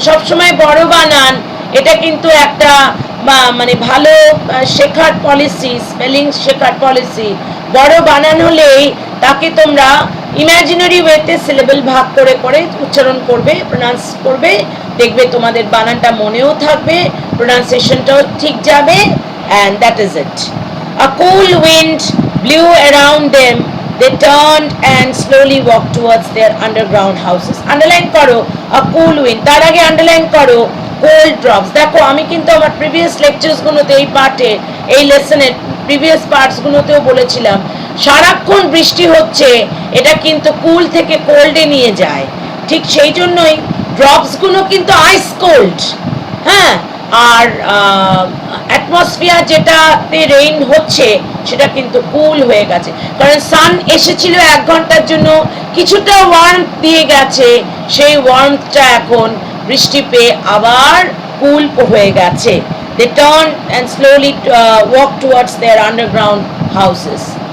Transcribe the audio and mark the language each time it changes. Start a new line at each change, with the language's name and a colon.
Bangla: সবসময় বড় বানান, এটা কিন্তু একটা মানে ভালো শেখার পলিসি, স্পেলিং শেখার পলিসি। বড় বানান হলেই তাকে তোমরা ইমাজিনারি ওয়েতে সিলেবল ভাগ করে করে উচ্চারণ করবে, প্রোনাউন্স করবে, দেখবে তোমাদের বানানটা মনেও থাকবে, প্রোনাউন্সিয়েশনটাও ঠিক যাবে,
English: and that is it. A cool wind blew around them. They turned and slowly walked towards their underground houses. Underline করো a cool wind,
Bangla: তার আগে
English: Underline করো cold drops.
Bangla: দেখো, আমি কিন্তু আমার প্রিভিয়াস লেকচার্স গুলোতে, এই পার্টে, এই লেসনের প্রিভিয়াস পার্টস গুলোতেও বলেছিলাম, সারাক্ষণ বৃষ্টি হচ্ছে, এটা কিন্তু কুল থেকে কোল্ডে নিয়ে যায়। ঠিক সেই জন্যই ড্রপস গুলো কিন্তু আইস কোল্ড। হ্যাঁ, আর অ্যাটমসফিয়ার যেটাতে রেইন হচ্ছে সেটা কিন্তু কুল হয়ে গেছে, কারণ সান এসেছিল 1 ঘন্টার জন্য, কিছুটা ওয়ার্ম দিয়ে গেছে, সেই ওয়ার্মটা এখন বৃষ্টি পেয়ে আবার কুল হয়ে গেছে।
English: They turned and slowly walked towards their underground houses.